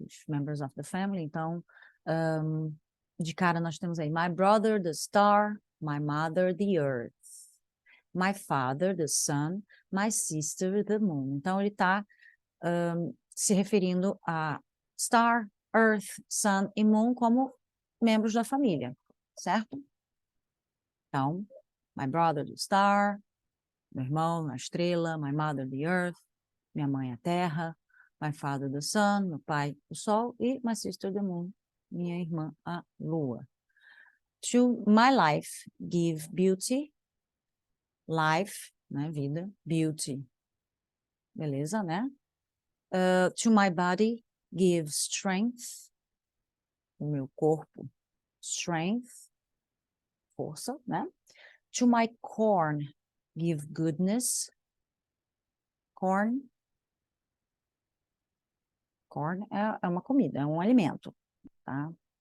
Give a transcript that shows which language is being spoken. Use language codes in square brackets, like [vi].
[en] Dos members of the family. [pt] Então, de cara nós temos aí [en] My brother, the star, my mother, the earth. My father, the sun, my sister, the moon. [pt] Então, ele está se referindo a star, earth, sun e moon como membros da família, certo? [en] Então, my brother, the star, [pt] meu irmão, a estrela, [en] my mother, the earth, [pt] minha mãe, a terra, [en] my father, the sun, [pt] meu pai, o sol, [en] e my sister, the moon, [pt] minha irmã, a Lua. [en] To my life, give beauty. [pt] Life, né, vida, beauty. Beleza, né? [en] To my body, give strength. [pt] O meu corpo, strength, força, né? [en] To my corn, give goodness. Corn. [pt] Corn é uma comida, é um alimento, tá?